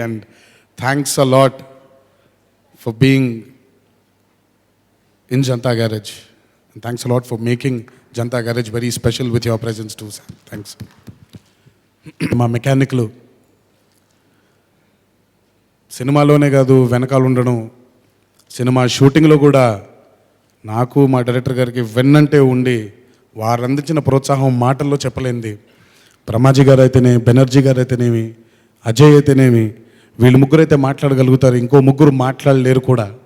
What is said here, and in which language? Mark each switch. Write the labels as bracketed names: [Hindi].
[English] And thanks a lot for being in Janata Garage. And thanks a lot for making Janata Garage very special with your presence too, sir. Thanks. [Telugu] మా మెకానిక్లు సినిమాలోనే కాదు వెనకాల ఉండడం, cinema షూటింగ్లో కూడా నాకు మా డైరెక్టర్ గారికి వెన్నంటే ఉండి వారు అందించిన ప్రోత్సాహం మాటల్లో చెప్పలేంది. బ్రహ్మాజీ గారు అయితేనే, బెనర్జీ గారు అయితేనేమి, అజయ్ అయితేనేమి, వీళ్ళు ముగ్గురు అయితే మాట్లాడగలుగుతారు, ఇంకో ముగ్గురు మాట్లాడలేరు కూడా.